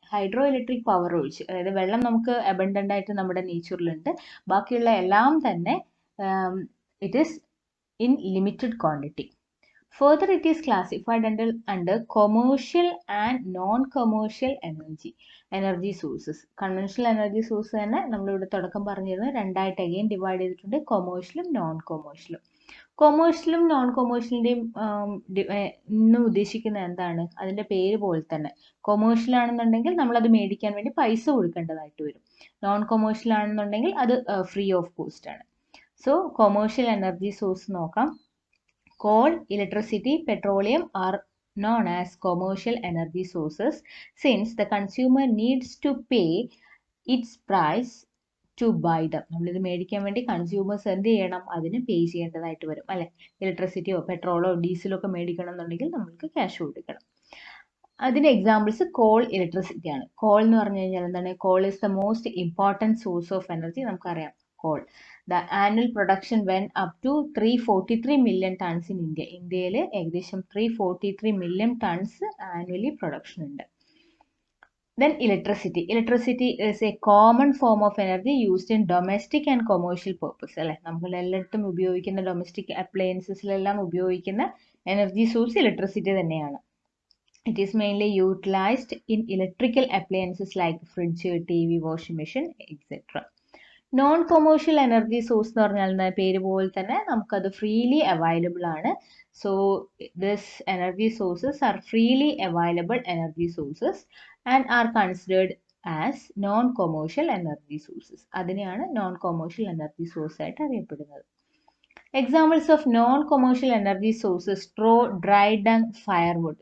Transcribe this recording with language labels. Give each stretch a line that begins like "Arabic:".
Malayalam: ഹൈഡ്രോഇലക്ട്രിക് power ഒഴിച്ച്, അതായത് വെള്ളം നമുക്ക് അബണ്ടന്റ് ആയിട്ട് നമ്മുടെ നേച്ചറിലുണ്ട്, ബാക്കിയുള്ള എല്ലാം തന്നെ
English: It is in limited quantity. Further, it is classified under commercial and non-commercial energy sources.
Malayalam: Conventional energy source തന്നെ നമ്മളിവിടെ തുടക്കം പറഞ്ഞിരുന്നു രണ്ടായിട്ട് അഗെയിൻ ഡിവൈഡ് ചെയ്തിട്ടുണ്ട്, കൊമേഴ്ഷ്യലും നോൺ കൊമേഴ്ഷ്യലും. കൊമേഴ്ഷ്യലും നോൺ കൊമേഴ്ഷ്യലിൻ്റെയും ഇന്ന് ഉദ്ദേശിക്കുന്നത് എന്താണ്? അതിൻ്റെ പേര് പോലെ തന്നെ കൊമേഴ്ഷ്യൽ ആണെന്നുണ്ടെങ്കിൽ നമ്മളത് മേടിക്കാൻ വേണ്ടി പൈസ കൊടുക്കേണ്ടതായിട്ട് വരും. നോൺ കൊമേഴ്ഷ്യൽ ആണെന്നുണ്ടെങ്കിൽ അത്
English: free of cost
Malayalam: ആണ്. സോ കൊമേഴ്ഷ്യൽ എനർജി സോഴ്സ് നോക്കാം.
English: Coal, electricity, petroleum are known as commercial energy sources since the consumer needs to pay its price to buy them.
Malayalam: നമ്മളിത് മേടിക്കാൻ വേണ്ടി കൺസ്യൂമേഴ്സ് എന്ത് ചെയ്യണം? അതിന് പേ ചെയ്യേണ്ടതായിട്ട് വരും അല്ലെ. ഇലക്ട്രിസിറ്റിയോ പെട്രോളോ ഡീസലോ ഒക്കെ മേടിക്കണം എന്നുണ്ടെങ്കിൽ നമ്മൾക്ക് ക്യാഷ് കൊടുക്കണം. അതിന് എക്സാമ്പിൾസ് കോൾ, ഇലക്ട്രിസിറ്റി ആണ്. കോൾ എന്ന് പറഞ്ഞു കഴിഞ്ഞാൽ എന്താണ്?
English: Coal is the most important source of energy.
Malayalam: നമുക്കറിയാം call.
English: The annual production went up to 343 million tons in India.
Malayalam: ഇന്ത്യയിൽ ഏകദേശം
English: 343 million tons annually production
Malayalam: ഉണ്ട്.
English: Then electricity. Electricity is a common form of energy used in domestic and commercial purpose.
Malayalam: അല്ലെ, നമ്മൾ എല്ലായിടത്തും ഉപയോഗിക്കുന്ന domestic അപ്ലയൻസസിലെല്ലാം ഉപയോഗിക്കുന്ന energy source electricity തന്നെയാണ്.
English: It is mainly utilized in electrical appliances like fridge, TV, washing machine, etc.
Malayalam: Non commercial energy source എന്ന് പറഞ്ഞാൽ പേര് പോലെ തന്നെ നമുക്കത് ഫ്രീലി അവൈലബിൾ ആണ്.
English: So this energy sources are freely available energy sources and are considered as non commercial energy sources.
Malayalam: അതിനെയാണ് non commercial energy source ആയിട്ട് അറിയപ്പെടുന്നത്.
English: Examples of non commercial energy sources straw, dry dung, firewood.